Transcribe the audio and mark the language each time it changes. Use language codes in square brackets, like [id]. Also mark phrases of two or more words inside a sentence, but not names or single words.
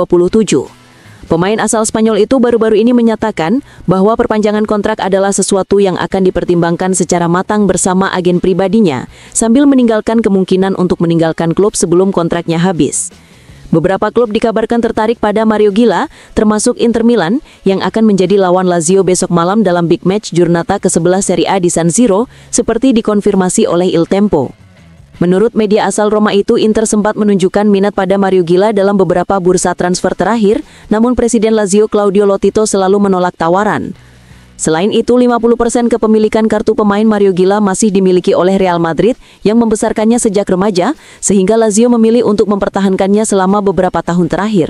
[id] Pemain asal Spanyol itu baru-baru ini menyatakan bahwa perpanjangan kontrak adalah sesuatu yang akan dipertimbangkan secara matang bersama agen pribadinya, sambil meninggalkan kemungkinan untuk meninggalkan klub sebelum kontraknya habis. Beberapa klub dikabarkan tertarik pada Mario Gila, termasuk Inter Milan, yang akan menjadi lawan Lazio besok malam dalam [en] big match [id] Giornata ke-11 Serie A di San Siro, seperti dikonfirmasi oleh Il Tempo. Menurut media asal Roma itu, Inter sempat menunjukkan minat pada Mario Gila dalam beberapa bursa transfer terakhir, namun Presiden Lazio Claudio Lotito selalu menolak tawaran. Selain itu, 50% kepemilikan kartu pemain Mario Gila masih dimiliki oleh Real Madrid yang membesarkannya sejak remaja, sehingga Lazio memilih untuk mempertahankannya selama beberapa tahun terakhir.